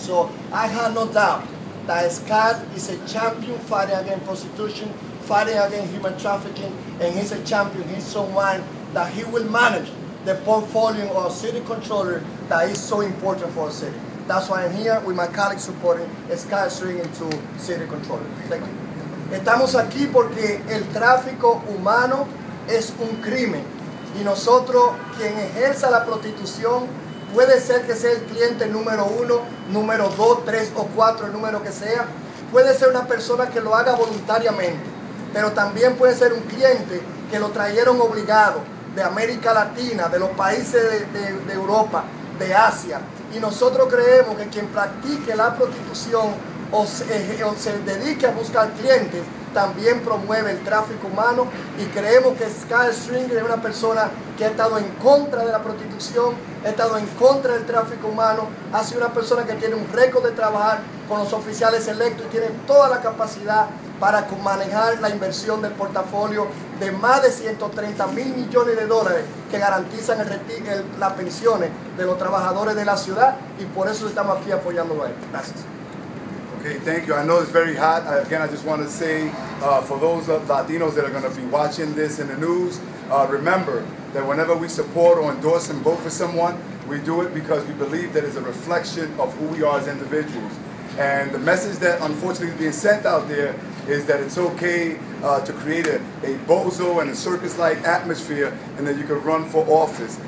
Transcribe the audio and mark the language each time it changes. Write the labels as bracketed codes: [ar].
[en] So I have no doubt that Scott is a champion fighting against prostitution, fighting against human trafficking, and he's a champion. He's someone that he will manage the portfolio of city controller that is so important for our city. That's why I'm here with my colleagues supporting Scott Stringer to city controller. Thank you. [es] Estamos aquí porque el tráfico humano es un crimen y nosotros, quien ejerza la prostitución, puede ser que sea el cliente número 1, número 2, 3 o 4, el número que sea. Puede ser una persona que lo haga voluntariamente, pero también puede ser un cliente que lo trajeron obligado de América Latina, de los países de Europa, de Asia. Y nosotros creemos que quien practique la prostitución o se dedique a buscar clientes, también promueve el tráfico humano, y creemos que Scott Stringer es una persona que ha estado en contra de la prostitución, ha estado en contra del tráfico humano, ha sido una persona que tiene un récord de trabajar con los oficiales electos y tiene toda la capacidad para manejar la inversión del portafolio de más de 130 mil millones de dólares que garantizan las pensiones de los trabajadores de la ciudad, y por eso estamos aquí apoyándolo a él. Gracias. [en] Okay, thank you. I know it's very hot. Again, I just want to say, for those Latinos that are going to be watching this in the news, remember that whenever we support or endorse and vote for someone, we do it because we believe that it's a reflection of who we are as individuals. And the message that unfortunately is being sent out there is that it's okay to create a bozo and a circus-like atmosphere, and that you can run for office.